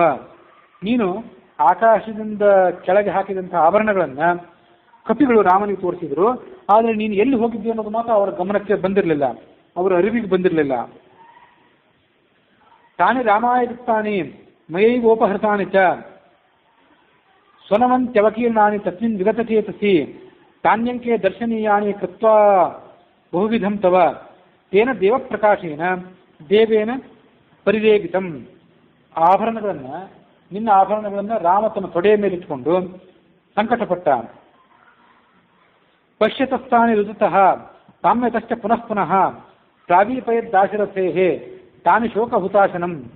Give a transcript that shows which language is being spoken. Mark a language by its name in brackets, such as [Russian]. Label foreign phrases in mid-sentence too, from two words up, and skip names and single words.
[Kannada] ನೀನು ಆಕಾಶದಿಂದ ಕೆಳಗೆ ಹಾಕಿದಂತಹ ಆಭರಣಗಳನ್ನು ಕಪಿಗಳು ರಾಮನಿಗೆ ತೋರಿಸಿದ್ರು, ಆದರೆ ನೀನು ಎಲ್ಲಿ ಹೋಗಿದ್ದೆ ಅನ್ನೋದು ಮಾತ್ರ ಅವರ ಗಮನಕ್ಕೆ ಬಂದಿರಲಿಲ್ಲ, ಅವರ ಅರಿವಿಗೆ ಬಂದಿರಲಿಲ್ಲ. [Sanskrit] ತಾನಿ ರಾಮಾಯದಿತ್ತಾನಿ ಮಯೈವೋಪಹೃತಾನಿ ಚ ಸ್ವನವಂತ್ಯವಕೀರ್ಣಾನಿ ತಸ್ಮಿನ್ ವಿಗತಚೇತಸಿ ತಾನ್ಯಂಕೆ ದರ್ಶನೀಯಾನಿ ಕೃತ್ವಾ ಬಹುವಿಧಂ ತವ ತೇನ ದೇವಪ್ರಕಾಶೇನ ದೇವೇನ ಪರಿರೇಗಿತಂ. [Kannada] ನಿನ್ನ ಆಭರಣಗಳನ್ನು ರಾಮ ತನ್ನ ತೊಡೆಯ ಮೇಲೆ ಇಟ್ಕೊಂಡು ಸಂಕಟಪಟ್ಟ. [Sanskrit] ಪಶ್ಯತಸ್ಥಾನಿ ರುಜುತಃ ತಾಮ್ಯತಶ್ಚ ಪುನಃ ಪುನಃ ಪ್ರಾವೀಪಯದ್ದಾಶರಥೇಹೇ ತಾನಿ ಶೋಕ ಹುತಾಶನಂ.